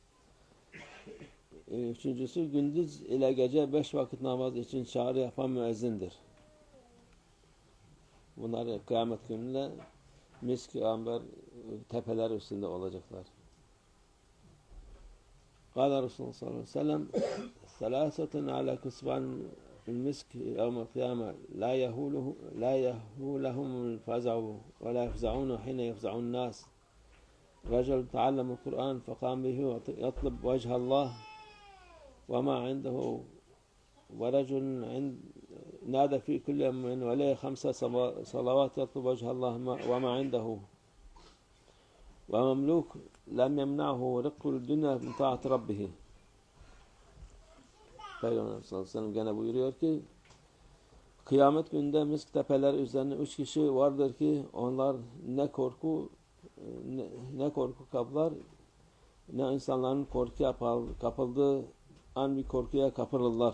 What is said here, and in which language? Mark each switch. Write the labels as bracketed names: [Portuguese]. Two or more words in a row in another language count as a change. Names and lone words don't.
[Turkish] Üçüncüsü gündüz ile gece 5 vakit namaz için çağrı yapan müezzindir. Bunlar kıyamet gününde misk, amber tepeler üstünde olacaklar. [Arabic] قال رسول الله صلى الله عليه وسلم ثلاثة على كثبان المسك يوم القيامة لا يهولهم الفزع ولا يفزعون حين يفزعون الناس رجل تعلم القرآن فقام به يطلب وجه الله وما عنده ورجل نادى في كل يوم وليه 5 صلوات يطلب وجه الله وما عنده ومملوك لم يمنعه رق الدنيا من طاعة ربه. [Turkish] Peygamber [Arabic] صلى الله عليه وسلم [Turkish] gene buyuruyor ki, kıyamet gününde misk tepeleri üzerine 3 kişi vardır ki onlar ne korku kaplar, ne insanların korkuya kapıldığı an bir korkuya kapılırlar.